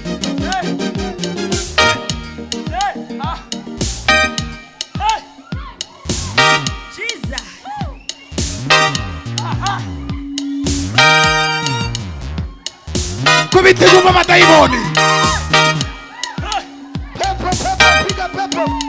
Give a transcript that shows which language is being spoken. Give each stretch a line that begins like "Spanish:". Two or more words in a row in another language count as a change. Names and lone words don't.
Kinyarwanda: Kubita iguma amadayimoni.
Swahili: Pepo, piga pepo.